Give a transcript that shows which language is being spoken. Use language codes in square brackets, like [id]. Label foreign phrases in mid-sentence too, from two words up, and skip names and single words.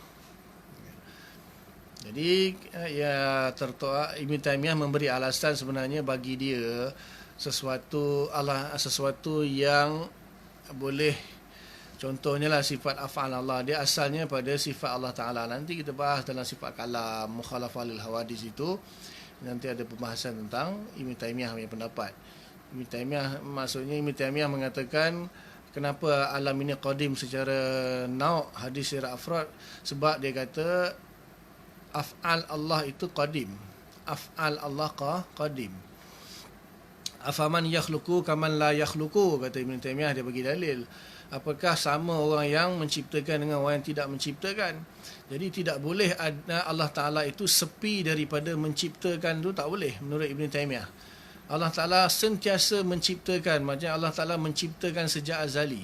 [ms] Jadi Ibn Taymiyah memberi alasan sebenarnya bagi dia sesuatu yang boleh, contohnya lah sifat [ar] أفعال الله, [ms] dia asalnya pada sifat Allah Ta'ala. Nanti kita bahas dalam sifat kalam, [ar] مخالفة للحوادث [ms] itu. Nanti ada pembahasan tentang Ibn Taymiyah punya pendapat. Ibn Taymiyah mengatakan kenapa alam ini qadim secara hadis secara afrad, sebab dia kata [ar] أفعال الله [ms] itu qadim. [ar] أفعال الله قديم أفمن يخلق كمن لا يخلق, [ms] kata Ibn Taymiyah, dia bagi dalil. Apakah sama orang yang menciptakan dengan orang yang tidak menciptakan? Jadi tidak boleh Allah Ta'ala itu sepi daripada menciptakan, tu tak boleh menurut Ibn Taymiyah. Allah Ta'ala sentiasa menciptakan. Macam Allah Ta'ala menciptakan sejak azali.